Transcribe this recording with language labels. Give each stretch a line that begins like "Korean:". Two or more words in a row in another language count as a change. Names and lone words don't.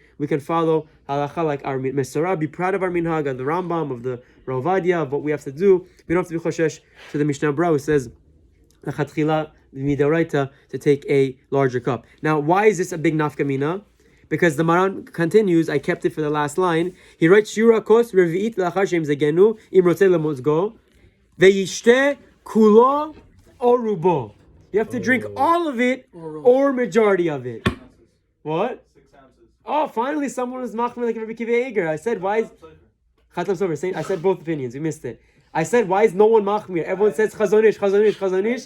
English: We can follow halacha like our Mesorah. Be proud of our minhag, of the Rambam, of the Rav Ovadia, of what we have to do. We don't have to be choshesh to the Mishnah Berurah who says,
Hebrew: לכתחילה מדאורייתא,
English: to take a larger cup. Now, why is this a big nafkamina? Because the Maran continues, I kept it for the last line. He writes,
Hebrew: שיעור הכוס רביעית לאחר שם זגנו אם רוצה למזגו וישתה כולו או רובו.
English: You have to drink all of it or majority of it. What? 6 ounces. Oh, finally someone was machmir like Rabbi Kiva Eger. I said, why is... Chatam Sofer, I said both opinions. We missed it. I said, why is no one machmir? Everyone says chazonish, chazonish, chazonish.